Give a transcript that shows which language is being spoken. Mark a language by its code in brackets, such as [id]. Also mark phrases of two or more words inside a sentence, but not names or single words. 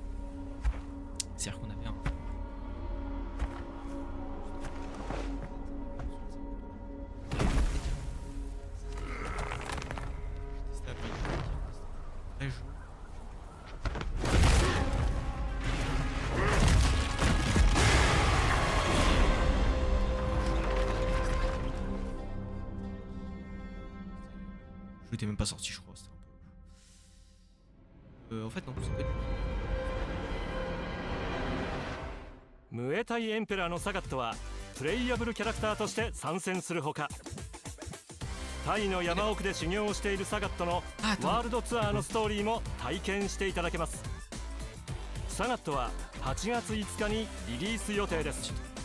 [fr] C'est-à-dire qu'on avait un. Le jeu était même pas sorti, je crois. C'était un peu. En fait, non, c'est pas du tout. [ja] ムエタイエンペラーのサガットはプレイヤブルキャラクターとして参戦するほか、タイの山奥で修行をしているサガットのワールドツアーのストーリーも体験していただけます。サガットは8月5日にリリース予定です。